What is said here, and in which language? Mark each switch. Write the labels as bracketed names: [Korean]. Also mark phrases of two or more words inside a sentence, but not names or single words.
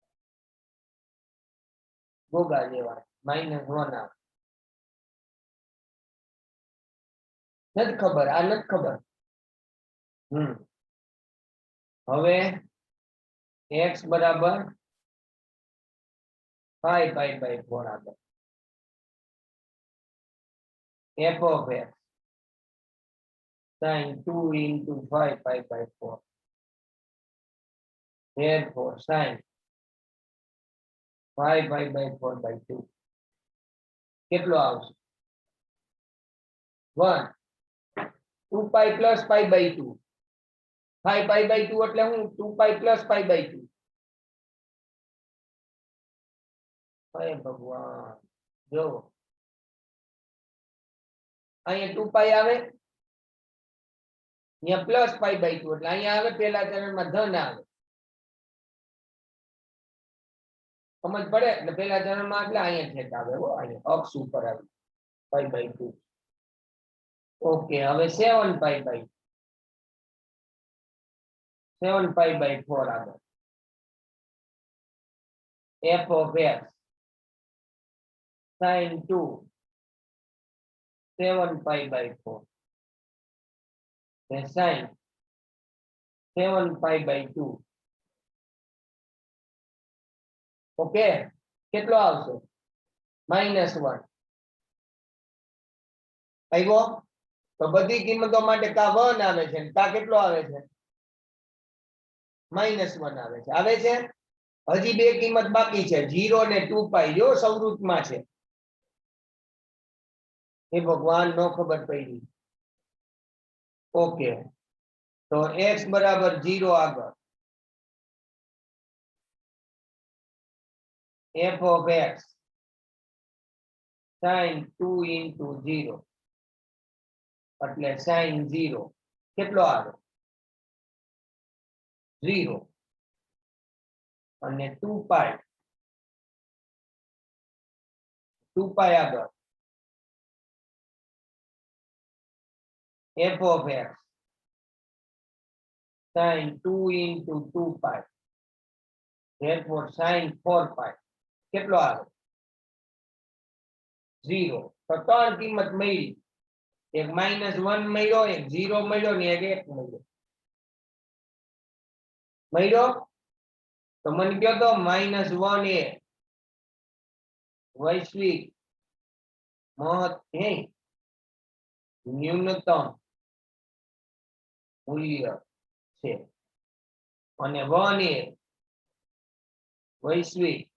[Gujarati] ગોગા જેવા -1 આવે. નથી ખબર, આ નથી ખબર. હવે x બરાબર [English] 5 pi by 4 આગળ f of x sin 2 into 5 pi by 4 therefore sin 5 pi by 4 by 2 [Gujarati] કેટલો આવશે? [English] 1. 2 pi plus pi by 2 5 pi by 2 [Gujarati] એટલે હું [English] 2 pi plus pi by 2. [Gujarati] હે ભગવાન, જો અહીંયા 2 pi આવે, અહીંયા [English] plus pi by 2 [Gujarati] એટલે અહીંયા આવે પહેલા ચરણમાં ધન આવે. સમજ પડે? એટલે પહેલા ચરણમાં એટલે અહીંયા ઠેક આવે હો, અહીંયા અક્ષ ઉપર આવે [English] pi by 2. ઓકે, હવે 7 pi by 4 આગળ f of x sin 2 7 pi by 4 sin 7 pi by 2 [Gujarati] ઓકે કેટલો આવશે -1 આવ્યો તો બધી કિંમતો માટે કા 1 આવે છે કા કેટલો આવે છે -1 આવે છે હજી બે કિંમત બાકી છે 0 ને 2 પાઈ જો સંવૃતમાં છે એ ભગવાન નો ખબર પડી ઓકે તો x બરાબર 0 આગળ [English] f of x sin 2 into 0 એટલે sin 0 [Gujarati] કેટલો આવે [English] 0 [Gujarati] અને 2 પાઈ આગળ [English] f of x sin 2 into 2 pi therefore sin 4 pi [Gujarati] કેટલો આવે 0 તો ત્રણ કિંમત મળી એક -1 મળ્યો એક 0 મળ્યો ને એક 1 મળ્યો તો મને કહો તો -1 એ વૈશ્વિક ન્યૂનતમ મૂલ્ય છે અને 1 એ વૈશ્વિક